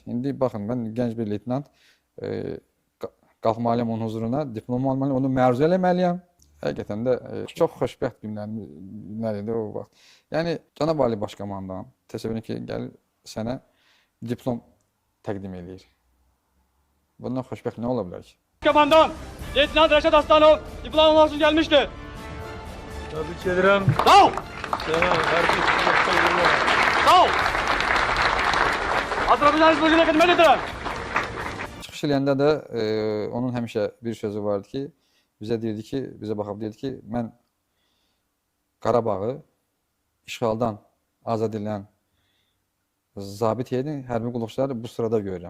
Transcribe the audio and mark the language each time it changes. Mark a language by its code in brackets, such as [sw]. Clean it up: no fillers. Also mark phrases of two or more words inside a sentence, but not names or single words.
[az] İndi baxın, mən gənc bir leytenant qalxmalıyam onun huzuruna, diplom almalıyam, onu məruzə eləməliyəm. Həqiqətən də çox xoşbəxt günlər idi o vaxt. Yəni, Cənab Ali Başkomandan təsəvvür ki, gəlir sənə diplom təqdim edir. Bundan xoşbəxt nə ola bilər ki? [tr] Komandan Leytenant Reşat Aslanov diplom almak için gelmiştir. Tebrik ederim. [az] Sağ ol. Sağ ol. Azərbaycan Respublikasına xidmət edirəm. Çıxış eləyəndə də onun həmişə bir sözü vardı ki, bizə baxıb deyirdi ki, mən Qarabağı işğaldan azad edilən zabit heyətin hərbi qulluqçuları bu sırada görürəm.